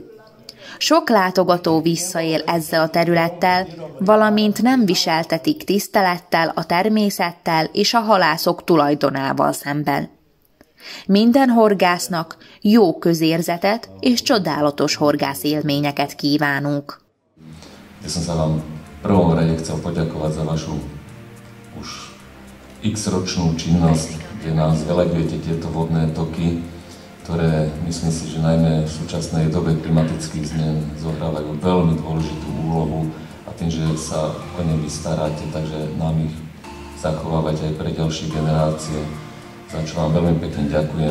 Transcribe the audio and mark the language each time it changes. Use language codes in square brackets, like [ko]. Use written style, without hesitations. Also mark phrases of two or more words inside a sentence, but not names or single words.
[hu] Sok látogató visszaél ezzel a területtel, valamint nem viseltetik tisztelettel a természettel és a halászok tulajdonával szemben. Minden horgásznak jó közérzetet és csodálatos horgászélményeket kívánunk. [sk] Ja som sa vám v prvom rade chcel poďakovať za vašu už x-ročnú činnosť, kde nás velegujete tieto vodné toky, ktoré myslím si, že najmä v súčasnej dobe klimatických zmien zohrávajú veľmi dôležitú úlohu a tým, že sa o ne vy staráte, takže nám ich zachovávať aj pre ďalšie generácie, za čo vám veľmi pekne ďakujem.